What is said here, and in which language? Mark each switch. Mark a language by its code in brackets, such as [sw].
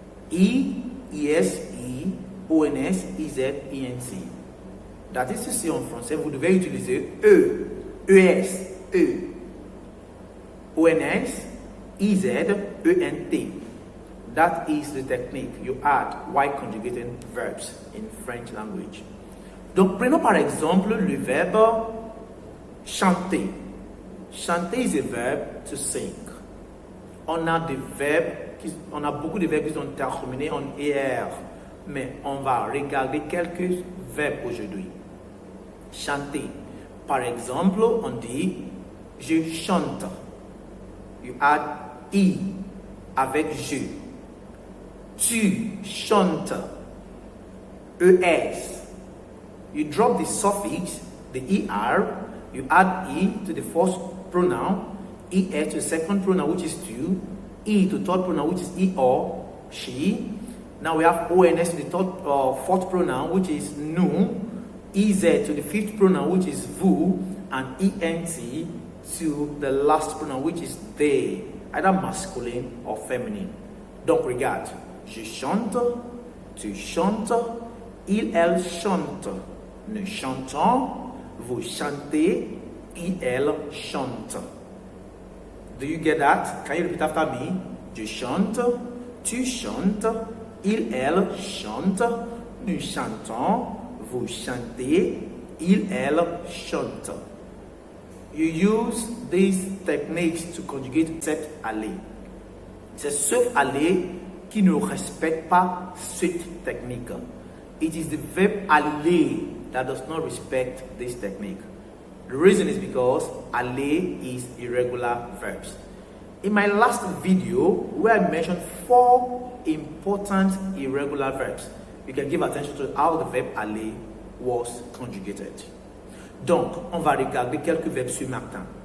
[fr] E, ES, E, ONS, EZ, ENT. [en] That is to say, [fr] en français, vous devez utiliser E, ES, E, ONS, EZ, ENT. [en] That is the technique you add while conjugating verbs in French language. [fr] Donc, prenons par exemple le verbe chanter. [en] Chanter is a verb to sing. [fr] On a beaucoup de verbes qui sont terminés en ER, mais on va regarder quelques verbes aujourd'hui. Chanter. Par exemple, on dit je chante. [en] You add I [fr] avec je. Tu chantes. ES. [en] You drop the suffix, the ER, you add E to the first pronoun, ES to the second pronoun, which is tu, E to the third pronoun, which is he or she. Now we have ONS to the fourth pronoun, which is nous, EZ to the fifth pronoun, which is vous, and ENT to the last pronoun, which is they, either masculine or feminine. [fr] Donc regarde, je chante, tu chantes, il, elle chante, nous chantons, vous chantez, il, elle chante. [en] Do you get that? Can you repeat after me? [fr] Je chante, tu chantes, il, elle chante, nous chantons, vous chantez, il, elle chante. [en] You use these techniques to conjugate cet aller. [fr] C'est sauf aller qui ne respecte pas cette technique. [en] It is the verb aller that does not respect this technique. The reason is because aller is irregular verbs. In my last video, where I mentioned 4 important irregular verbs, you can give attention to how the verb aller was conjugated. [fr] Donc, on va regarder quelques verbes ce matin.